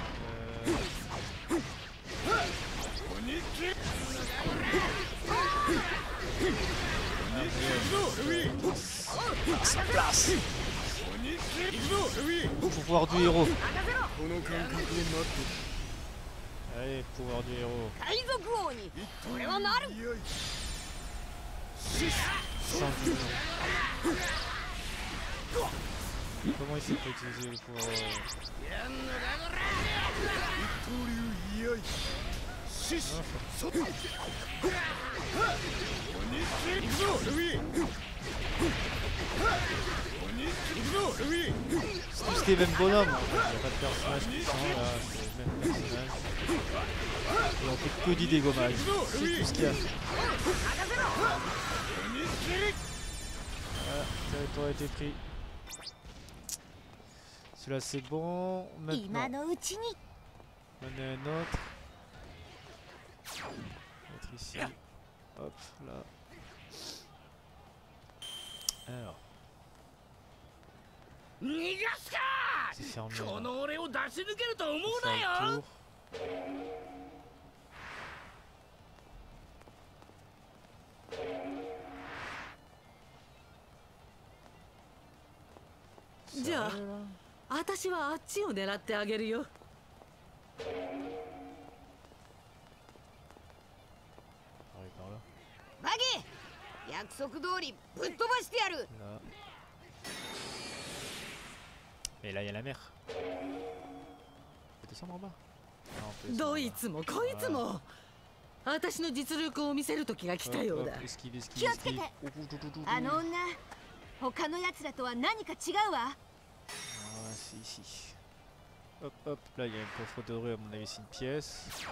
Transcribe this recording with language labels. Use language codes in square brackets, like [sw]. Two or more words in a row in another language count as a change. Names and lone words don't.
[fr] Sa place. Pouvoir du héros. Allez, pouvoir du héros. [ja] 海賊王にこれはなる。 [fr] Comment il fait pour utiliser le pouvoir? C'est tout Steven Bonhomme, il n'y a pas de personnage puissant là, c'est le même personnage. Et on fait que du dégommage, c'est tout ce qu'il y a. Voilà, le territoire a été pris. Celui-là c'est bon, maintenant. [ja] 今のうちに。 [fr] On en a un autre. Autre ici. Hop, là. Alors. [ja] 逃がすか [fr] C'est fermé. [ja] こ [fr] là. [ja] の俺を出し抜けると思う [fr] On [ja] な [fr] fait [ja] よ [fr] un tour. Ça [ja] じゃあ [fr] va, là. [ja] 私はあっちを狙ってあげるよ。 [fr] Pareil par là. [ja] バギー約束通りぶっ飛ばしてやる。 [fr] Là. Mais là il y a la mer. On peut descendre en bas. Non, on peut descendre [ja] ど [fr] en [ja] い [fr] bas. [ja] つもこいつも私の実力を見せる時が来たよう [fr] Hop, [ja] だ [fr] hop,。esquive, esquive, [ja] 気をつけ [fr] esquive. [ja] て。 Oh, oh, oh, oh, oh, あの oh. 女他のやつらとは何か違うわ。 [fr] Ah, c'est ici. Hop, hop, là il y a un coffre doré, à mon avis c'est une pièce.